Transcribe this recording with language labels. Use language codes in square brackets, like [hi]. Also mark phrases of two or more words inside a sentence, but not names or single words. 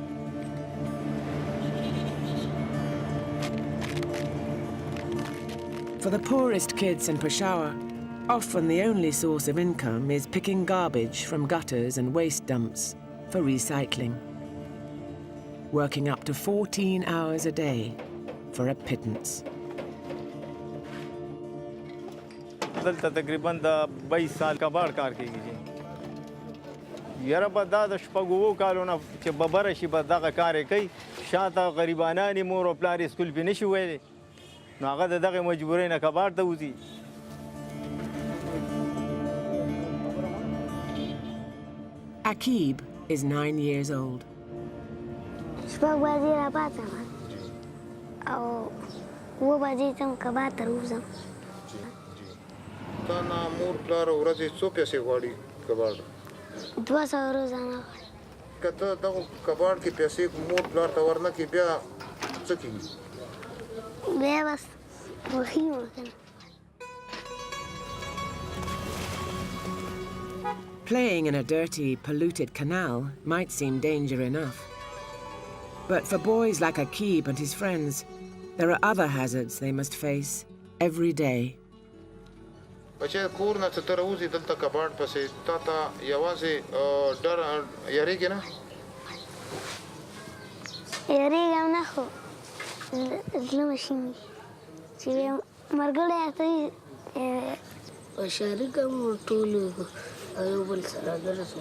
[en] For the poorest kids in Peshawar, often the only source of income is picking garbage from gutters and waste dumps for recycling, working up to 14 hours a day for a pittance. [ps] دلته تقریبا د 22 سال کباړ کار کوي یاره به دا د شپږو کالونه چې ببره شي به دغه کار یې کوي شاته غریبانان یې مور او پلار یې سکول پې نشي ویلی نو هغه د دغې مجبورۍ نه کباړ ته وځي [en] Aqib is 9 years old. [ps] شپږ بجې راپاڅم او 7 بجې ته کباړ ته وځم. تا نه مور پلار ورځې څو پیسې غواړي کباړ؟ 200 روزانه. که ته دغه کباړ کې پیسې مور پلار ته ورنه کړې بیا څه کېږي؟ بیا بس وښي ورکنه. [en] Playing in a dirty, polluted canal might seem danger enough. But for boys like Aqib and his friends, there are other hazards they must face every day. [ps] بچی کور نه چې ته راوځې دلته کباړ پسې تا ته یوازې ډر یارېږې نه؟ یارېږم نه خو زړه مې شیني چې ملګری ته شریک هم ټولو یو بل سره ګرځو.